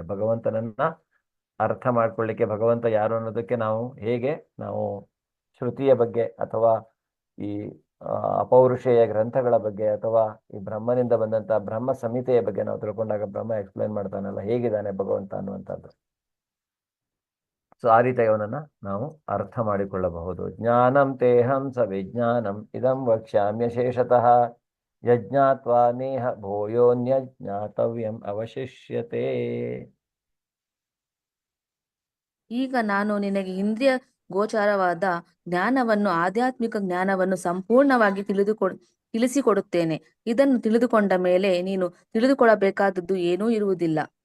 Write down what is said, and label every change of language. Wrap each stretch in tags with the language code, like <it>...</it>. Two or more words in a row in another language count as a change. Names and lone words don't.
<kn>ಭಗವಂತನನ್ನ ಅರ್ಥ ಮಾಡ್ಕೊಳ್ಳಿಕ್ಕೆ ಭಗವಂತ ಯಾರು ಅನ್ನೋದಕ್ಕೆ ನಾವು ಹೇಗೆ ನಾವು ಶ್ರುತಿಯ ಬಗ್ಗೆ ಅಥವಾ ಈ ಅಪೌರುಷೇಯ ಗ್ರಂಥಗಳ ಬಗ್ಗೆ ಅಥವಾ ಈ ಬ್ರಹ್ಮನಿಂದ ಬಂದಂತಹ ಬ್ರಹ್ಮ ಸಂಹಿತೆಯ ಬಗ್ಗೆ ನಾವು ತಿಳ್ಕೊಂಡಾಗ ಬ್ರಹ್ಮ ಎಕ್ಸ್ಪ್ಲೈನ್ ಮಾಡ್ತಾನಲ್ಲ ಹೇಗಿದ್ದಾನೆ ಭಗವಂತ ಅನ್ನುವಂಥದ್ದು. ಸೊ ಆ ರೀತಿಯಾಗಿ ಅವನನ್ನ ನಾವು ಅರ್ಥ ಮಾಡಿಕೊಳ್ಳಬಹುದು.</kn> <sa>ಜ್ಞಾನಂ ತೇಹಂ ಸ ವಿಜ್ಞಾನಂ ಇದಂ ವಕ್ಷ್ಯಾಮ್ಯ ಶೇಷತಃ ಯಜ್ಞಾತ್ವಾ ನೇಹ ಭೂಯೋನ್ಯ ಜ್ಞಾತವ್ಯಂ ಅವಶಿಷ್ಯತೆ.</sa> <kn>ಈಗ ನಾನು ನಿನಗೆ ಇಂದ್ರಿಯ ಗೋಚರವಾದ ಜ್ಞಾನವನ್ನು, ಆಧ್ಯಾತ್ಮಿಕ ಜ್ಞಾನವನ್ನು ಸಂಪೂರ್ಣವಾಗಿ ತಿಳಿಸಿಕೊಡುತ್ತೇನೆ. ಇದನ್ನು ತಿಳಿದುಕೊಂಡ ಮೇಲೆ ನೀನು ತಿಳಿದುಕೊಳ್ಳಬೇಕಾದದ್ದು ಏನೂ ಇರುವುದಿಲ್ಲ.</kn>